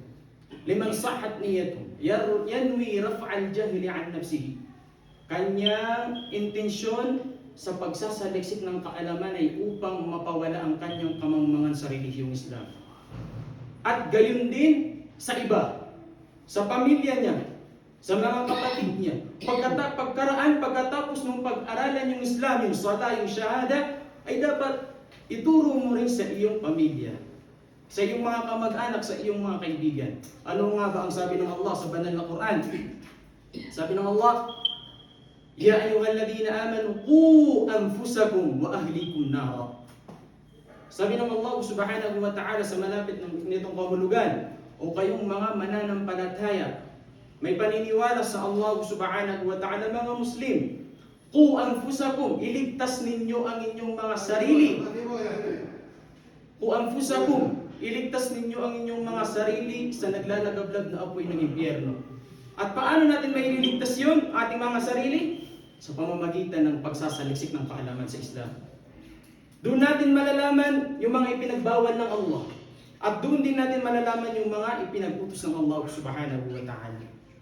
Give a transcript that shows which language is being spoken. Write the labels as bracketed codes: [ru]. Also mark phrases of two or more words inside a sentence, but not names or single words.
[ar] لمن صحت نيته ينوي رفع الجهل عن نفسه. [tl] Kanyang intensyon sa pagsasaliksik ng kaalaman ay upang mapawala ang kanyang kamangmangan sa relihiyong Islam. At gayon din sa iba, sa pamilya niya, sa mga kapatid niya. Pagkatapos ng pag-aralan yung Islam, yung sala, yung shahada, ay dapat ituro mo rin sa iyong pamilya, sa iyong mga kamag-anak, sa iyong mga kaibigan. Ano nga ba ang sabi ng Allah sa banal na Quran? Sabi ng Allah, [ar] يا أيها الذين آمنوا قوا أنفسكم وأهليكم نارا. [tl] Sabi ng Allah [ar] سبحانه وتعالى [tl] sa malapit nitong kahulugan, o kayong mga mananampalataya, may paniniwala sa Allah [ar] سبحانه وتعالى, [tl] mga Muslim, [ar] قوا أنفسكم, [tl] iligtas ninyo ang inyong mga sarili. [ar] قوا أنفسكم, [tl] iligtas ninyo ang inyong mga sarili sa naglalagablab na apoy ng impyerno. At paano natin mailigtas yun, ating mga sarili? Sa pamamagitan ng pagsasaliksik ng kaalaman sa Islam. Doon natin malalaman yung mga ipinagbawal ng Allah. At doon din natin malalaman yung mga ipinag-utos ng Allah [ar] سبحانه وتعالى.